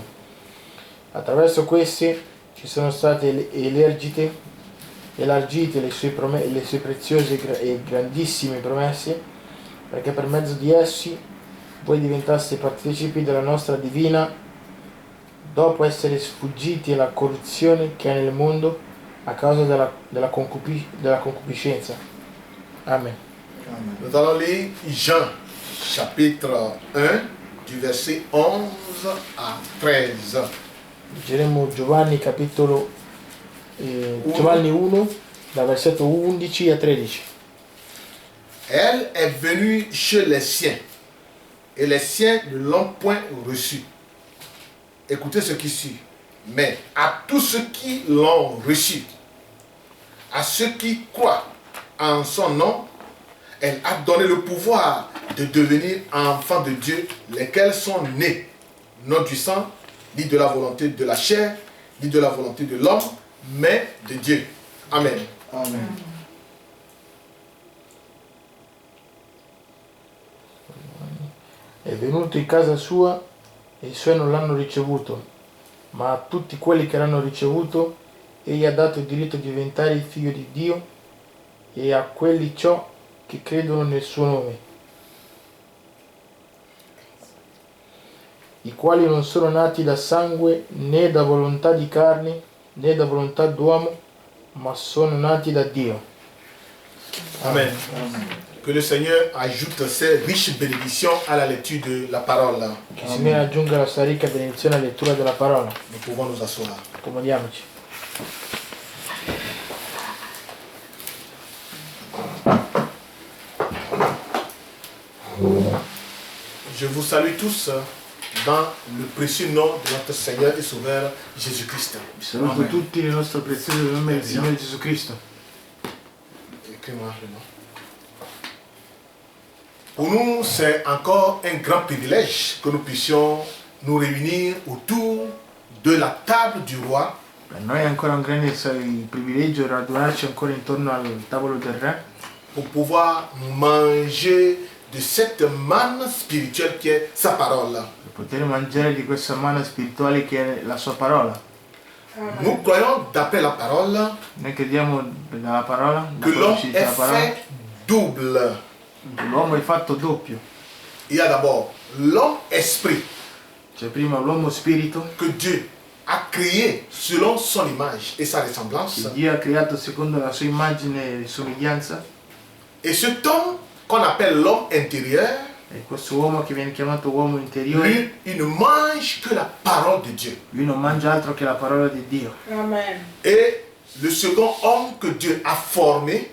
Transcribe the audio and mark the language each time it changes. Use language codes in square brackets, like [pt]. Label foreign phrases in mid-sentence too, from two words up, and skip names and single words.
[it] Attraverso queste ci sono state elargite le sue preziose e grandissime promesse, perché per mezzo di essi voi diventaste partecipi della nostra divina, dopo essere sfuggiti alla corruzione che è nel mondo a causa della concupiscenza. Amen. [fr] Nous allons lire Jean, chapitre 1, du verset 11 à 13. [it] Leggeremo Giovanni capitolo Giovanni 1 dal versetto 11 a 13. [fr] Elle est venue chez les siens, et les siens ne l'ont point reçue. Écoutez ce qui suit. Mais à tous ceux qui l'ont reçue, à ceux qui croient en son nom, elle a donné le pouvoir de devenir enfants de Dieu, lesquels sont nés, non du sang, ni de la volonté de la chair, ni de la volonté de l'homme, mais de Dieu. Amen. Amen. [it] È venuto in casa sua e i suoi non l'hanno ricevuto, ma a tutti quelli che l'hanno ricevuto egli ha dato il diritto di diventare il figlio di Dio e a quelli ciò che credono nel suo nome, i quali non sono nati da sangue né da volontà di carne né da volontà d'uomo, ma sono nati da Dio. Amen. [fr] Que le Seigneur ajoute ses riches bénédictions à la lecture de la parole. [it] Che il Signore aggiunga la sua ricca benedizione alla lettura della parola. [fr] Nous pouvons nous asseoir. [it] Accomodiamoci. [fr] Je vous salue tous dans le précieux nom de notre Seigneur et Sauveur Jésus-Christ. [it] Vi saluto tutti nel nostro prezioso nome del Signore Gesù Cristo. [fr] Écris-moi le nom. Pour nous, c'est encore un grand privilège que nous puissions nous réunir autour de la table du roi [it] Per noi è ancora un grande privilegio radunarci ancora intorno al tavolo del Re [fr] pour pouvoir manger de cette manne spirituelle qui est sa parole. [it] per poter mangiare di questa manna spirituale che è la sua parola. [fr] Nous croyons, d'après la parole, [it] Noi crediamo nella parola, [fr] que [it] da [fr] l'homme [it] ci [fr] est [it] dice la parola, [fr] fait double. [it] che l'uomo è fatto doppio. [fr] Il y a d'abord l'homme esprit [it] C'è prima l'uomo spirito, [fr] que Dieu a créé selon son image et sa ressemblance. [it] che Dio ha creato secondo la sua immagine e somiglianza, [fr] Et cet homme qu'on appelle l'homme intérieur, [it] e questo uomo che viene chiamato uomo interiore, [fr] lui, il ne mange que la parole de Dieu. [it] lui non mangia altro che la parola di Dio. Amen. [fr] Et le second homme que Dieu a formé,